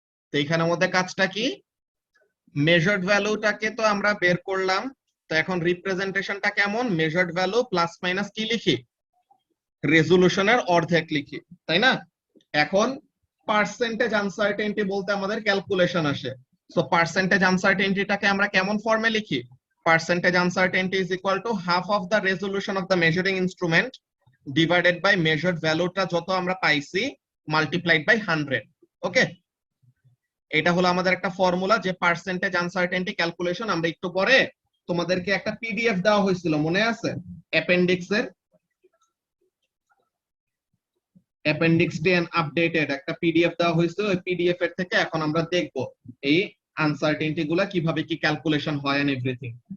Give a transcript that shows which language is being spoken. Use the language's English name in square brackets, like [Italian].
[Bangla] তো এখানের মধ্যে কাজটা কি, মেজার্ড ভ্যালুটাকে তো আমরা বের করলাম, তো এখন রিপ্রেজেন্টেশনটা কেমন, মেজার্ড ভ্যালু প্লাস মাইনাস কি লিখি, রেজোলিউশনের অর্ধেক লিখি, তাই না। এখন পার্সেন্টেজ আনসার্টেনটি বলতে আমাদের ক্যালকুলেশন আসে। সো পার্সেন্টেজ আনসার্টেনটিটাকে আমরা কেমন ফর্মে লিখি, [English] percentage uncertainty is equal to half of the resolution of the measuring instrument divided by measured value [Bangla] টা যত আমরা পাইছি [English] multiplied by 100। [Bangla] ওকে, এটা হলো আমাদের একটা ফর্মুলা, যে পার্সেন্টেজ আনসার্টেনটি ক্যালকুলেশন। আমরা একটু পরে তোমাদেরকে একটা পিডিএফ দেওয়া হয়েছিল, মনে আছে, অ্যাপেন্ডিক্সের, অ্যাপেন্ডিক্স 10 আপডেটেড একটা পিডিএফ দেওয়া হয়েছিল, ওই পিডিএফ এর থেকে এখন আমরা দেখব এই আনসার্টেনটি গুলা কিভাবে কি ক্যালকুলেশন হয় এন্ড এভরিথিং।